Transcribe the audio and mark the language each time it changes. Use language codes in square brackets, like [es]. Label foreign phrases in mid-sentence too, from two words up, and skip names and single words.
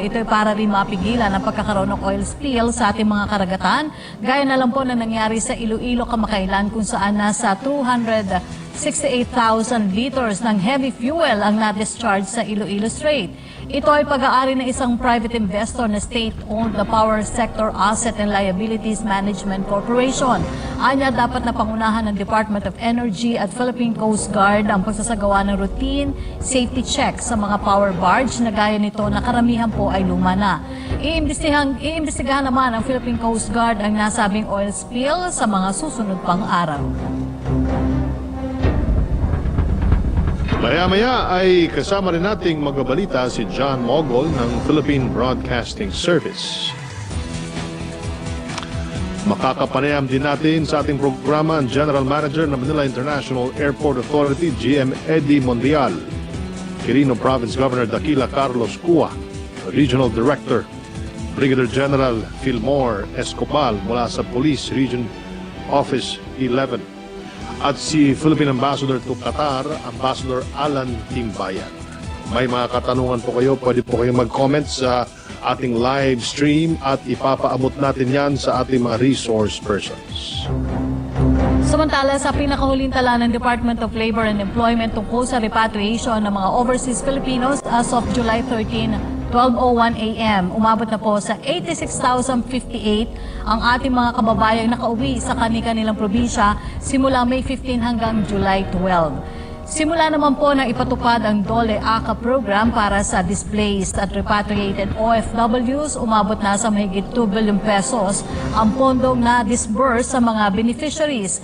[tl] Ito ay para rin mapigilan ang pagkakaroon ng [en] oil spill [tl] sa ating mga karagatan, gaya na lang po na nangyari sa Iloilo kamakailan kung saan nasa 268,000 liters ng [en] heavy fuel [tl] ang na-discharge sa Iloilo Strait. Ito ay pag-aari ng isang [en] private investor [tl] na state-owned na Power Sector Asset and Liabilities Management Corporation. Anya, dapat na pangunahan ng Department of Energy at Philippine Coast Guard ang pagsasagawa ng [en] routine safety check [tl] sa mga [en] power barge [tl] na gaya nito na karamihan po ay luma na. Iimbestigahan naman ng Philippine Coast Guard ang nasabing [en] oil spill [tl] sa mga susunod pang araw. Maya-maya ay kasama rin nating magbabalita si John Mogol ng Philippine Broadcasting Service. Makakapanayam din natin sa ating programa ang [en] General Manager [tl] ng Manila International Airport Authority, GM Eddie Mondial, Quirino Province Governor Daquila Carlos Cua, Regional Director Brigadier General Fillmore Escobal mula sa Police Region Office 11, at si Philippine Ambassador to Qatar, Ambassador Alan Timbayan. May mga katanungan po kayo, pwede po kayong mag-comment sa ating [en] live stream [tl] at ipapaabot natin yan sa ating mga [en] resource persons. [tl] Samantala, sa pinakahuling tala ng Department of Labor and Employment tungkol sa repatriation ng mga [en] overseas Filipinos as of July 13, [tl] 12:01 a.m., umabot na po sa 86,058 ang ating mga kababayang nakauwi sa kani-kanilang probinsya simula May 15 hanggang July 12. Simula naman po na ipatupad ang DOLE ACA program para sa displaced at repatriated OFWs, umabot na sa mahigit 2 [en] billion pesos [tl] ang pondong na disburse sa mga beneficiaries.